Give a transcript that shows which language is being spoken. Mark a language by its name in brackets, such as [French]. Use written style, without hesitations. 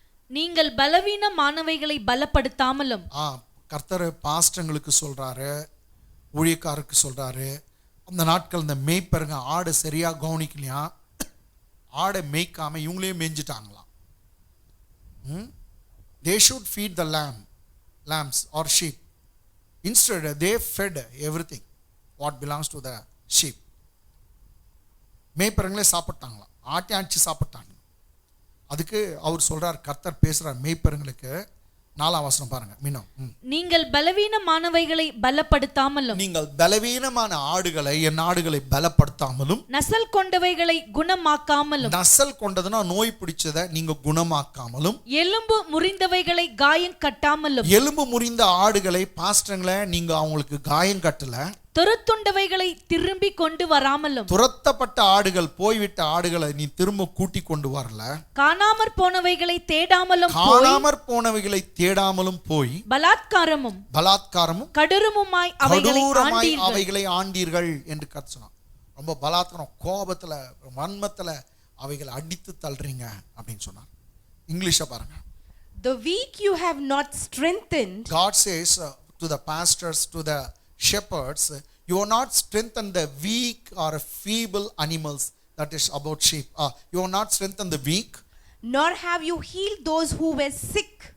[Tamil] நீங்கள் பலவீனமானவைகளை பலப்படுத்தாமலும். கர்த்தர் பாஸ்டங்களுக்கு சொல்றாரு, ஊழியக்காரருக்கு சொல்றாரு. அந்த நாட்கள் இந்த மேய்ப்பருங்க ஆடு சரியா கவனிக்கலையா, ஆடை மேய்க்காம இவங்களே மேய்ஞ்சிட்டாங்களாம். [English] They should feed the lambs or sheep. Instead they fed everything what belongs to the sheep. [Tamil] மேய்ப்பருங்களே சாப்பிட்டாங்களாம், ஆட்டி ஆட்சி சாப்பிட்டாங்க. அதுக்கு அவர் சொல்றார், கர்த்தர் பேசுறார் மேய்ப்பருங்களுக்கு. 4ஆம் வசனம் பாருங்க மீண்டும். நீங்கள் பலவீனமானவைகளை பலப்படுத்தாமலும். நீங்கள் பலவீனமான ஆடுகளை, என் ஆடுகளை பலப்படுத்தாமலும், நசல் கொண்டவைகளை குணமாக்காமலும். நசல் கொண்டதுன்னா நோய் பிடிச்சதை நீங்க குணமாக்காமலும், எலும்பு முறிந்தவைகளை காயம் கட்டாமலும். எலும்பு முறிந்த ஆடுகளை பாஸ்டர்களை நீங்க அவங்களுக்கு காயம் கட்டல, துரத்துண்டவைகளை திரும்பி கொண்டு வராமலும். துரத்தப்பட்ட ஆடுகள், போய்விட்ட ஆடுகளை நீ திரும்ப கூட்டி கொண்டு வரல. காணாமற் போனவைகளை தேடாமலும், காணாமற் போனவைகளை தேடாமலும் போய் பலாத்காரமும் கடூரமுமாய் அவைகளை ஆண்டீர்கள் என்று கர்த்தர் சொன்னார். ரொம்ப பலாத்காரம், கோபத்துல, வன்மத்துல அவைகளை அடித்து தள்ளுறீங்க அப்படின்னு சொன்னார். இங்கிலீஷ பாருங்க. [English] The weak you have not strengthened. God says to the pastors, to the shepherds, you are not strengthened the weak or feeble animals, that is about sheep. You are not strengthened the weak, nor have you healed those who were sick,